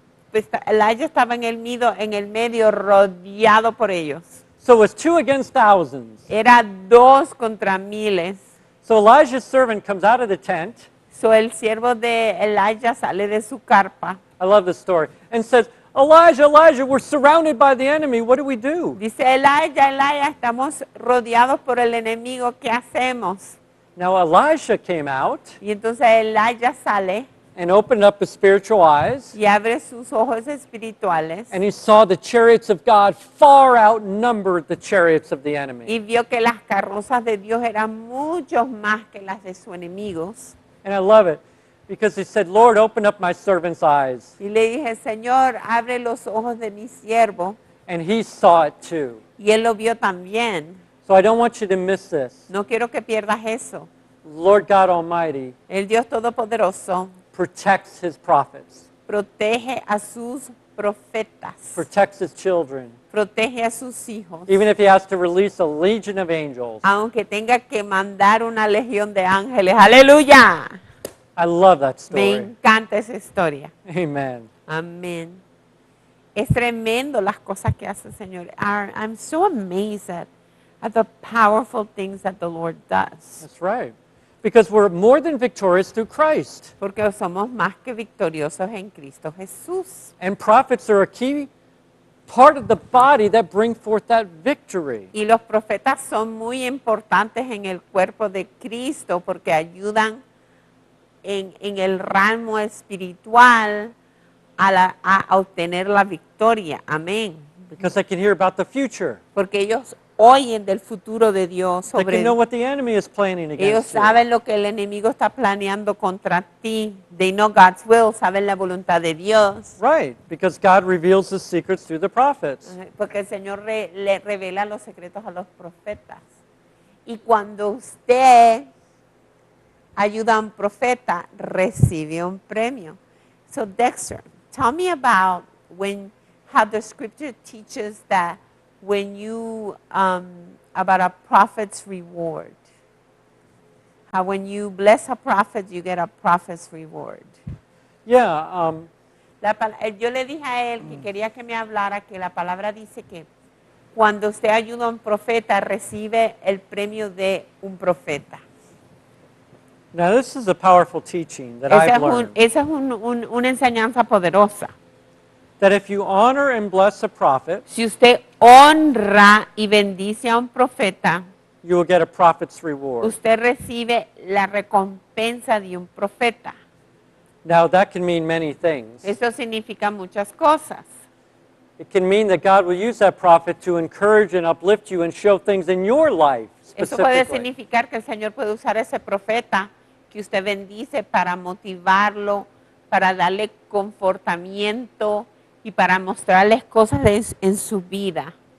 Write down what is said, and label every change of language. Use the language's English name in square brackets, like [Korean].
[Spanish] Pues, Elijah estaba en el medio rodeado por ellos. [English] So it was 2 against thousands. [Spanish] Era 2 contra miles. [English] So Elijah's servant comes out of the tent. [Spanish] So el siervo de Elijah sale de su carpa. [English] I love this story. And says, Elijah, Elijah, we're surrounded by the enemy. What do we do? [Spanish] Dice Elijah, estamos rodeados por el enemigo. ¿Qué hacemos? [English] Now Elisha came out [Spanish] Y entonces Elijah sale [English] and opened up his spiritual eyes. [Spanish] y abre sus ojos espirituales [English] And he saw the chariots of God far outnumbered the chariots of the enemy. [Spanish] y vio que las carrozas de Dios eran mucho más que las de sus enemigos. [English] And I love it because he said, Lord, open up my servant's eyes. [Spanish] Y le dije, Señor, abre los ojos de mi siervo. [English] And he saw it too. [Spanish] Y él lo vio también. [English] So I don't want you to miss this. [Spanish] No quiero que pierdas eso. [English] Lord God Almighty [Spanish] El Dios Todopoderoso [English] protects his prophets, [Spanish] protege a sus profetas, [English] protects his children, [Spanish] protege a sus hijos, [English] even if he has to release a legion of angels. [Spanish] aunque tenga que mandar una legión de ángeles. ¡Aleluya! [English] I love that [Spanish] Me encanta esa historia. [English] Amen. [Spanish] Amén. Es tremendo las cosas que hace el Señor. [English] I'm so amazed at the powerful things that the Lord does. That's right. Because we're more than victorious through Christ. [Spanish] Porque somos más que victoriosos en Cristo Jesús. [English] And prophets are a key part of the body that bring forth that victory. [Spanish] Y los profetas son muy importantes en el cuerpo de Cristo porque ayudan en el ramo espiritual a obtener la victoria. Amén. [English] Because they can hear about the future. [Spanish] Porque ellos oyen del futuro de Dios [English] They [Spanish] sobre [English] can know what the enemy is planning [Spanish] ellos [English] against you. [Spanish] saben lo que el enemigo está planeando contra ti. [English] They know God's will, [Spanish] saben la voluntad de Dios. [English] Right, because God reveals his secrets through the prophets. [Spanish] Porque el Señor le revela los secretos a los profetas. Y cuando usted ayuda a un profeta, recibe un premio. [English] So Dexter, tell me about how the scripture teaches that when you, about a prophet's reward. How when you bless a prophet, you get a prophet's reward. Yeah, [Spanish] Yo le dije a él que quería que me hablara que la palabra dice que cuando usted ayuda a un profeta, recibe el premio de un profeta. [English] now this is a powerful teaching that I've learned. [Spanish] Esa es una enseñanza poderosa. [English] That if you honor and bless a prophet, [Spanish] Si usted honra y bendice a un profeta, [English] you will get a prophet's reward. [Spanish] usted recibe la recompensa de un profeta. [English] Now that can mean many things. [Spanish] Eso significa muchas cosas. [English] It can mean that God will use that prophet to encourage and uplift you and show things in your life [Spanish] Eso puede [English] specifically. [Spanish] significar que el Señor puede usar ese profeta que usted bendice para motivarlo, para darle confortamiento y para mostrarles cosas en su vida.